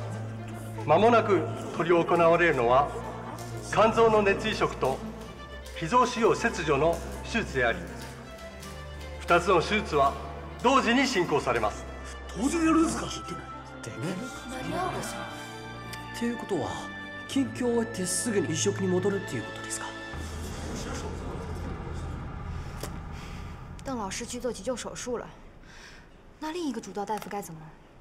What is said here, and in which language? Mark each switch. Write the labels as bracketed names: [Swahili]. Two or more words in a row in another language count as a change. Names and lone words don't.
[Japanese] まもなく執り行われるのは、肝臓の熱移植と脾臓腫瘍切除の手術であり、2つの手術は同時に進行されます。同時にやるんですか？でね。っていうことは、緊急を終えてすぐに移植に戻るっていうことですか？ [Chinese] 邓老师去做急救手术了，那另一个主刀大夫该怎么？